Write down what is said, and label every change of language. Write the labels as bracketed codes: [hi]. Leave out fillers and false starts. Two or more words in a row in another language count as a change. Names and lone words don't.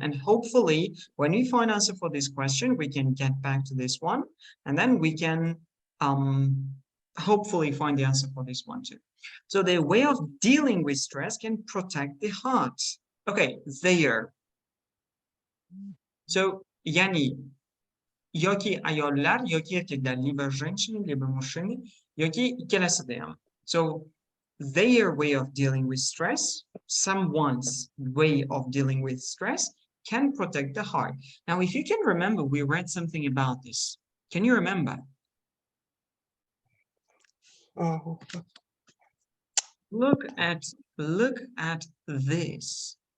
[en] And hopefully, when we find answer for this question, we can get back to this one, and then we can hopefully find the answer for this one too. So the way of dealing with stress can protect the heart. Okay, there. So, [uz] yani, yoki ayollar, yoki erkekler, [ru] lибо женщины, либо мужчины, [uz] yoki ikkalasi da ham. [en] So, their way of dealing with stress, someone's way of dealing with stress can protect the heart. Now, if you can remember, we read something about this. Can you remember? Look at this.